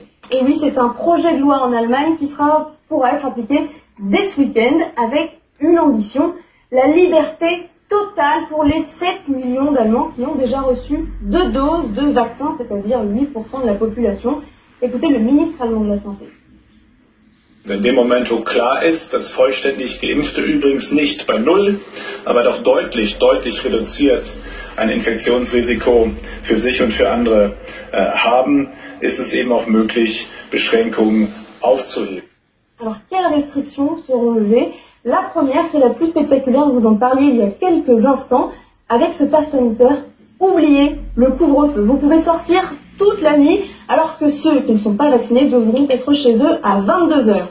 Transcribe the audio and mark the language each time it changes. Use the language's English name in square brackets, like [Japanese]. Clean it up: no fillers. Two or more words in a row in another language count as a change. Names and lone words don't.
[French] Et oui, c'est un projet de loi en Allemagne qui pourra être appliqué dès ce week-end avec une ambition, la liberté totale pour les 7 millions d'Allemands qui ont déjà reçu 2 doses de vaccin, c'est-à-dire 8% de la population. Écoutez le ministre allemand de la Santé. [German] In dem Moment, wo klar ist, dass vollständig Geimpfte übrigens nicht bei Null, aber doch deutlich reduziert ein Infektionsrisiko für sich und für andere haben, ist es eben auch möglich, Beschränkungen aufzuheben. [French] Alors, quelles restrictions seront levées? La première, c'est la plus spectaculaire, vous en parliez il y a quelques instants, avec ce pass sanitaire. Oubliez le couvre-feu. Vous pouvez sortir toute la nuit, alors que ceux qui ne sont pas vaccinés devront être chez eux à 22 heures.